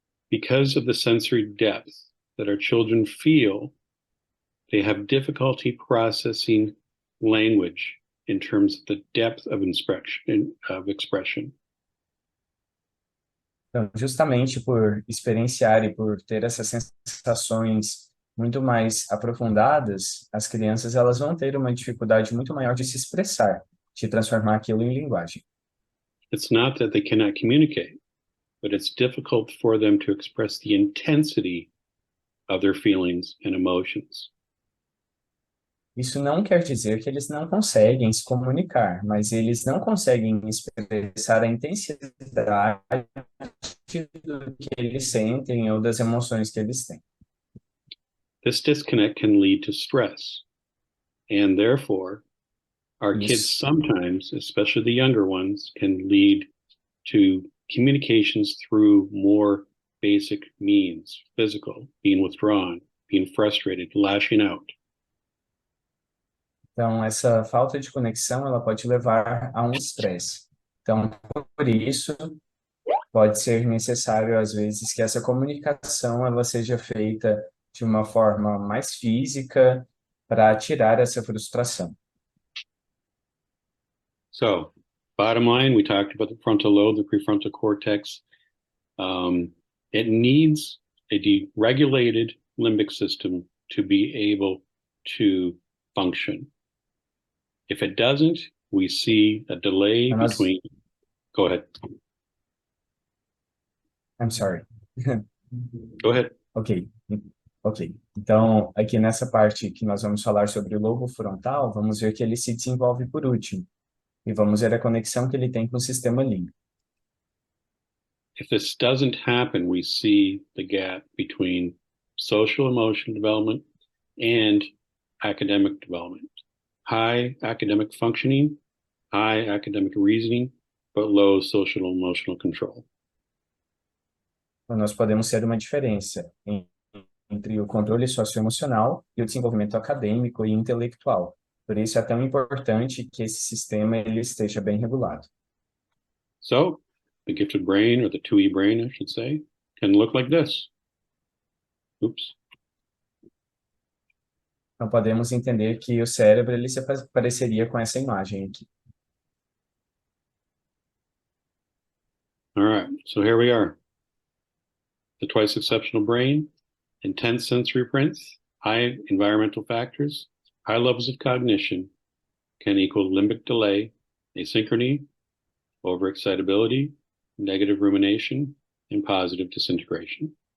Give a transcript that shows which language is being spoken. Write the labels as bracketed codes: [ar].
[en] Because of the sensory depth that our children feel, they have difficulty processing language in terms of the depth of expression. [pt] Então, justamente por experienciar e por ter essas sensações muito mais aprofundadas, as crianças elas vão ter uma dificuldade muito maior de se expressar, de transformar aquilo em linguagem. [en] It's not that they cannot communicate, but it's difficult for them to express the intensity of their feelings and emotions. [pt] Isso não quer dizer que eles não conseguem se comunicar, mas eles não conseguem expressar a intensidade do que eles sentem ou das emoções que eles têm. [en] This disconnect can lead to stress, and therefore, our kids sometimes, especially the younger ones, can lead to communications through more basic means, physical, being withdrawn, being frustrated, lashing out. [pt] Então, essa falta de conexão, ela pode levar a um estresse. Então, por isso, pode ser necessário, às vezes, que essa comunicação ela seja feita de uma forma mais física para tirar essa frustração. [en] So, bottom line, we talked about the frontal lobe, the prefrontal cortex. It needs a deregulated limbic system to be able to function. If it doesn't, we see a delay between... Go ahead. I'm sorry. Go ahead. Ok. [pt] Então, aqui nessa parte que nós vamos falar sobre o lobo frontal, vamos ver que ele se desenvolve por último. E vamos ver a conexão que ele tem com o sistema límbico. [en] If this doesn't happen, we see the gap between social emotional development and academic development. High academic functioning, high academic reasoning, but low social emotional control. [pt] Então, nós podemos ter uma diferença entre o controle socioemocional e o desenvolvimento acadêmico e intelectual. Por isso é tão importante que esse sistema ele esteja bem regulado. [en] So, the gifted brain, or the 2E brain, I should say, can look like this. Oops. [pt] Então, podemos entender que o cérebro ele se pareceria com essa imagem aqui. [en] All right, so here we are. The twice exceptional brain, intense sensory prints, high environmental factors, high levels of cognition can equal limbic delay, asynchrony, overexcitability, negative rumination, and positive disintegration.